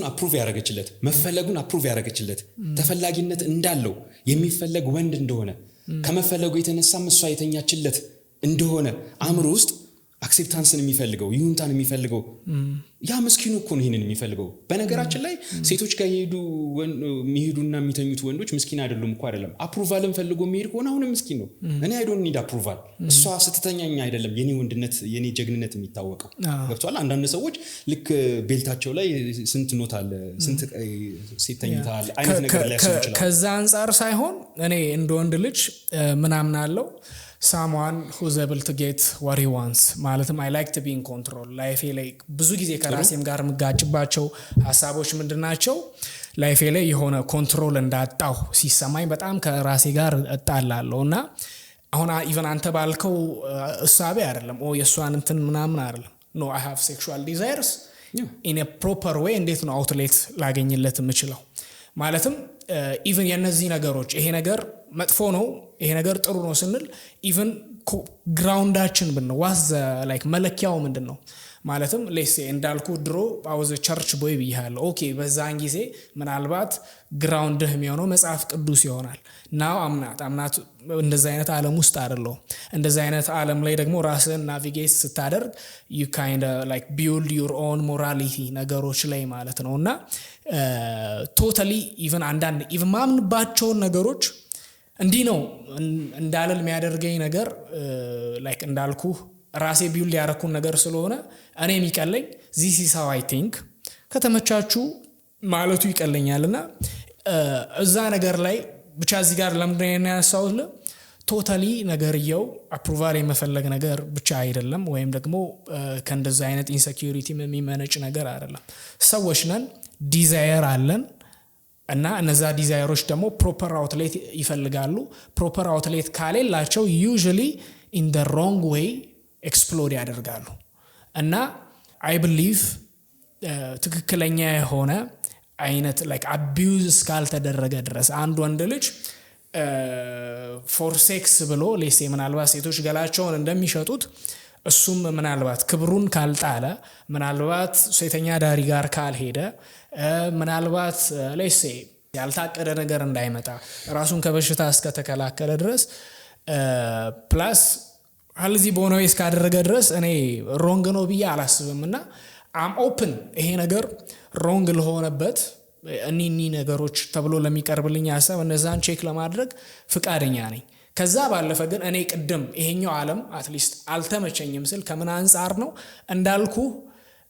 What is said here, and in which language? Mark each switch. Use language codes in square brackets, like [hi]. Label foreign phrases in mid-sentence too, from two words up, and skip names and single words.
[am] አፕሩቭ ያደረገችለት መፈለጉን አፕሩቭ ያደረገችለት ተፈላጊነት እንዳለው የሚፈለግ ወንድ እንደሆነ ከመፈለጉ የተነሳም እሷ የተኛችለት እንደሆነ አእምሮ ውስጥ አክሴፕታንስን የሚፈልገው ይሁንታን የሚፈልገው ያ ምስኪኑ እኮ ነው ይሄንን የሚፈልገው። በነገራችን ላይ ሴቶች ጋር የሚሄዱና የሚተኙት ወንዶች ምስኪን አይደሉም እኮ አይደለም። አፕሩቫልን ፈልጎ የሚሄድ ከሆነ አሁንም ምስኪን ነው። እኔ [en] I don't need approval። [am] እሷ ስትተኛኝ አይደለም የኔ ወንድነት የኔ ጀግንነት የሚታወቀው። ገብቷል? አንዳንድ ሰዎች ልክ ቤልታቸው ላይ ስንት ኖት አለ ስንት ሴት ተኝታል አይነት ነገር ላይ ያስቡ ይችላል። ከዛ አንፃር ሳይሆን እኔ እንደ ወንድ ልጅ ምናምን አለው [en] someone who's able to get what he wants [am] ማለትም [en] I like to be in control [am] ላይፌ ላይ ብዙ ጊዜ ከራሴም ጋር ምጋጭባቸው ሐሳቦች ምንድናቸው? ላይፌ ላይ የሆነ ኮንትሮል እንዳጣው ሲሰማኝ በጣም ከራሴ ጋር እጣላለሁና አሁን ኢቭን አንተ ባልከው እሳቤ አይደለም የሷን እንትን ምናምን አይደለም። [en] no I have sexual desires in a proper way [am] እንዴት ነው አውትሌት ላገኝለት የምችለው? ማለትም ኢቭን የነዚህ ነገሮች ይሄ ነገር መጥፎ ነው ይሄ ነገር ጥሩ ነው ስንል ኢቭን ግራውንዳችን ብንነው [en] was like [am] መለኪያው ምንድነው? ማለትም ሌሴ እንዳልኩ ድሮ አውዘ [en] church boy [am] ብያለሁ። ኦኬ በዛን ጊዜ ምናልባት ግራውንድህ የሚሆነው መጽሐፍ ቅዱስ ይሆናል። ናው አምናት እንደዛ አይነት ዓለም ውስጥ አይደለም። እንደዛ አይነት ዓለም ላይ ደግሞ ራስን ናቪጌት ስታደርግ [en] you kind of like build your own morality [am] ነገሮች ላይ ማለት ነውና ቶታሊ ኢቭን አንዳንድ ኢቭን ማምንባቸው ነገሮች እንዲህ ነው እንዳልል የሚያደርገኝ ነገር ላይክ እንዳልኩ ራሴ ቢውል ያረኩን ነገር ስለሆነ እኔ የሚቀለኝ this [en] is how I think [am] ከተመቻቹ ማለቱ ይቀለኛልና እዛ ነገር ላይ ብቻ እዚህ ጋር ለምንድን ነው ያሳውል ቶታሊ ነገርየው አፕሩቫል የመፈለግ ነገር ብቻ አይደለም ወይም ደግሞ ከእንደዛ አይነት ኢንሴኩሪቲ የሚመነጭ ነገር አይደለም። ሰዎች ነን ዲዛየር አለን እና እነዛ ዲዛይሮች ደግሞ [en] proper outlet [am] ይፈልጋሉ። [en] proper outlet [am] ካሌላቸው [en] usually in the wrong way [am] ኤክስፕሎድ ያደርጋሉ እና [en] I believe [am] ትክክለኛ የሆነ አይነት [en] like abuse [am] እስካልተደረገ ድረስ አንድ ወንድ ልጅ [en] for sex [am] ብሎ ለሴ ምናልባት ሴቶች ገላቸውን እንደሚሸጡት እሱም ምናልባት ክብሩን ካልጣለ ምናልባት ሴተኛ ዳሪ ጋር ካልሄደ ምናልባት ለሴ ያልታቀደ ነገር እንዳይመጣ ራሱን ከበሽታ እስከተከላከለ ድረስ ፕላስ አልዚ ቦኖ እስካደረገ ድረስ እኔ ሮንግ ነው ብዬ አላስብምና [en] I'm open [am] ይሄ ነገር ሮንግ ለሆነበት እኒኒ ነገሮች ተብሎ ለሚቀርብልኝ ሐሳብ እነዛን ቼክ ለማድረግ ፍቃደኛ ነኝ። ከዛ ባለፈ ግን እኔ ቅድም ይሄኛው ዓለም አትሊስት አልተመቸኝም ስል ከምን አንፃር ነው እንዳልኩ